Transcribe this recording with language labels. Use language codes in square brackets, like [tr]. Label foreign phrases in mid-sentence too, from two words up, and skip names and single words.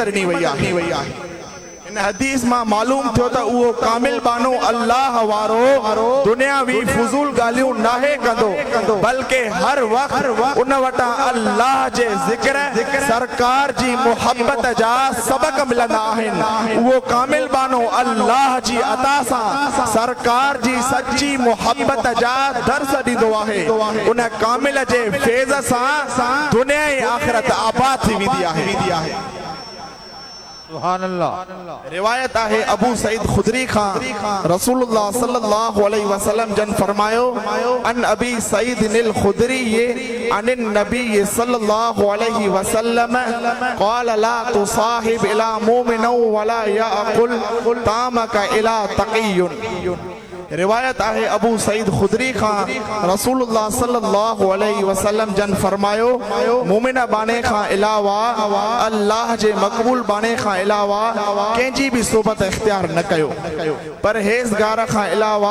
[sd] ॾिनी वई आहे इन हदीस मां मालूम थियो त उहो कामिल बानो अल्लाह वारो दुनियावी फुज़ूल ॻाल्हियूं नाहे कंदो बल्कि हर वक्त उन वटां अल्लाह जे ज़िक्र सरकार जी मोहब्बत जा सबक मिलंदा आहिनि उहो कामिल बानो अल्लाह जी अता सां सरकार जी सच्ची मोहब्बत जा दर्स ॾींदो आहे उन कामिल जे फैज़ सां दुनिया ऐं आख़िरत आबाद थी वेंदी आहे [ar] سبحان الله [sd] रिवायत आहे अबू सईद खुदरी खां रसूलुल्लाह [ar] صلى الله عليه وسلم [sd] जन फरमायो [ar] عن أبي سعيد الخدري عن النبي صلى الله عليه وسلم قال لا تصاحب إلا مؤمنا ولا يأكل طعامك إلا تقي [sd] रिवायत आहे अबू सईद खुदरी खां रसूलुल्लाह [ar] صلى الله عليه وسلم [sd] जन फरमायो मोमिन बाने खां अलावा अल्लाह जे मक़बूल बाने खां अलावा कंहिंजी बि सोबत इख्तियार न कयो परहेज़गार खां अलावा